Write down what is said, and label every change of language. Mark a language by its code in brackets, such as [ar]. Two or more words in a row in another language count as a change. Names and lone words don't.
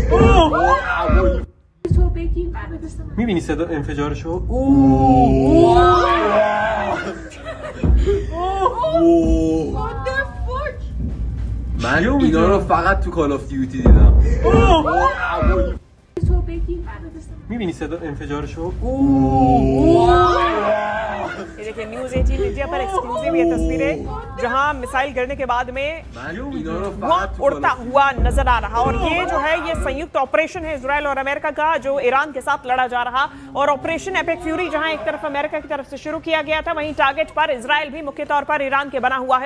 [fa] میبینی صدا انفجارشو؟ من اینا رو فقط تو کال آف دیوتی دیدم. میبینی صدا انفجارشو؟ [hi] देखिए, न्यूज 18 इंडिया पर एक्सक्लूसिव ये तस्वीरें जहां मिसाइल गिरने के बाद में धुआं उड़ता हुआ नजर आ रहा और ये जो है ये संयुक्त ऑपरेशन है इजराइल और अमेरिका का, जो ईरान के साथ लड़ा जा रहा और ऑपरेशन एपिक फ्यूरी जहां एक तरफ अमेरिका की तरफ से शुरू किया गया था, वहीं टारगेट पर इजराइल भी मुख्य तौर पर ईरान के बना हुआ है।